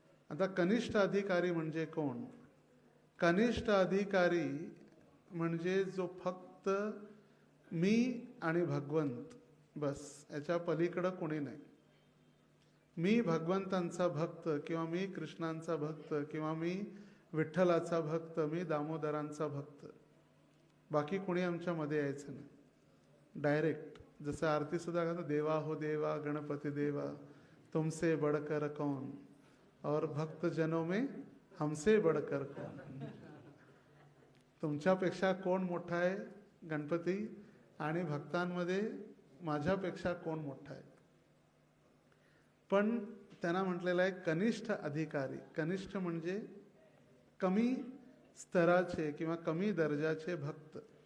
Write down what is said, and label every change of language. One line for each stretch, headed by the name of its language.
Marathi: आता कनिष्ठ अधिकारी म्हणजे कोण? कनिष्ठ अधिकारी म्हणजे जो फक्त मी आणि भगवंत, बस, याच्या पलीकडं कोणी नाही. मी भगवंतांचा भक्त किंवा मी कृष्णांचा भक्त किंवा मी विठ्ठलाचा भक्त, मी दामोदरांचा भक्त. बाकी कोणी आमच्यामध्ये यायचं नाही. डायरेक्ट जसं आरती सुद्धा कहतो,
Hindi: देवा हो देवा गणपती देवा तुमसे बढ़कर कौन, और भक्त जनों में हमसे बढ़कर कौन.
Marathi: तुमच्यापेक्षा कोण मोठा आहे गणपती, आणि भक्तांमध्ये माझ्यापेक्षा कोण मोठा आहे. पण त्यांना म्हटलेलं आहे कनिष्ठ अधिकारी. कनिष्ठ म्हणजे कमी स्तराचे किंवा कमी दर्जाचे भक्त.